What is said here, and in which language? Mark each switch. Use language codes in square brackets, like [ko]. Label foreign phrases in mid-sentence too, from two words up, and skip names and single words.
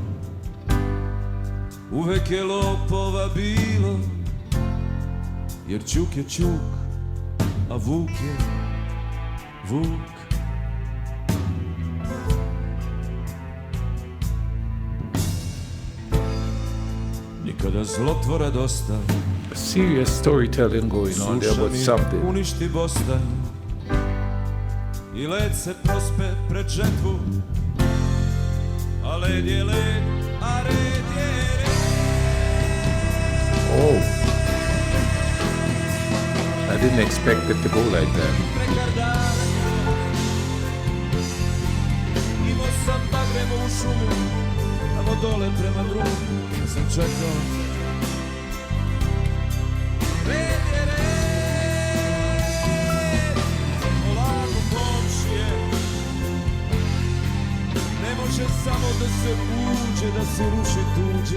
[sr] Uvek je lopova bilo, jer čuk je čuk, a vuk je vuk. Nikada zlotvora dosta, [en] Serious storytelling going on there about something. [sr] Uništi Bostan i led se prospe pred žetvu, a led je led, a red je red. [en] Oh, I didn't expect it to go like that. [sr] Imao sam bagremo u šumu, tamo dole prema drugu, ja sam čekao. Red je red, polako komšije, ne može samo da se uđe, da se ruši tuđe.